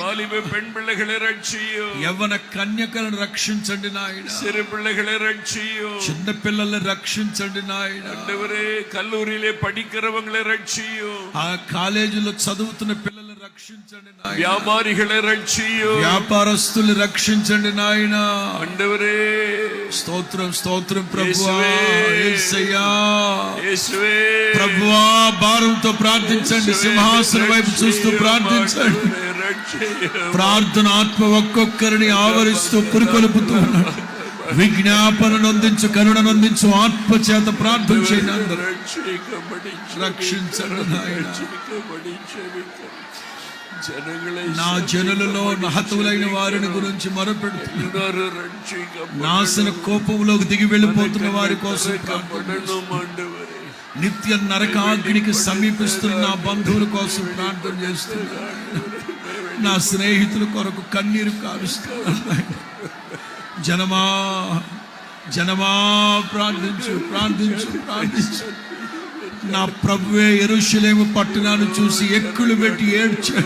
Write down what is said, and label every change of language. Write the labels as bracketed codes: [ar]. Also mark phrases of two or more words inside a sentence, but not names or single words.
[ta] வாலிப பெண் பிள்ளைகளை ரட்சியும், [te] యవన కన్యకలను రక్షించండి నాయన. [ta] சிறு பிள்ளைகளை ரட்சியும். [te] చిన్న పిల్లల్ని రక్షించండి నాయన. [ta] ஆண்டவரே, கல்லூரியிலே படிக்கிறவங்களை ரட்சியும், [te] ఆ కాలేజీలో చదువుతున్న పిల్లల్ని రక్షించండి నాయన. [ta] வியாபாரிகளை ரட்சியும். [te] వ్యాపారస్తుల్ని రక్షించండి నాయన. [ta] ஆண்டவரே, [te] స్తోత్రం, స్తోత్రం ప్రభువా. యేసువే. యేసయ్యా [ta] இயேசுவே, [te] ప్రభువా భారంతో ప్రార్థించండి. సింహాసనం వైపు చూస్తూ ప్రార్థించండి. [ta] ரட்சியும். [te] ప్రార్థన ఆత్మ ఒక్కొక్కరిని ఆవరిస్తూ పురికొల్పుతూ ఉన్నాడు. విజ్ఞాపనను అందించు, కరుణను అందించు. ఆత్మ చేత ప్రార్థన చేయండి అందరూ. [ta] ரட்சிக்கப்படி [te] రక్షించండి నాయన. [ta] ரட்சிக்கப்படி ஜெபிக்கிறோம். ஜனங்களை [te] నా జనులలో హతులైన వారిని గురించి మొరపెడుతున్నాను. [ta] எல்லாரும் ரட்சிக்கப்படணும். [te] నాశన కోపంలోకి దిగి వెళ్ళిపోతున్న వారి కోసం ప్రార్థన [ta] ரட்சிக்கப்படணும் ஆண்டவரே. [te] నిత్య నరకాగ్నికి సమీపిస్తున్న నా బంధువుల కోసం ప్రార్థన చేస్తున్నాను. నా స్నేహితుల కొరకు కన్నీరు కారుస్తున్నాను నాయన. జనమా, జనమా ప్రార్థించు, ప్రార్థించు, ప్రార్థించు. నా ప్రభువే యెరూషలేము పట్టణాన్ని చూసి ఎక్కులు పెట్టి ఏడ్చాడు.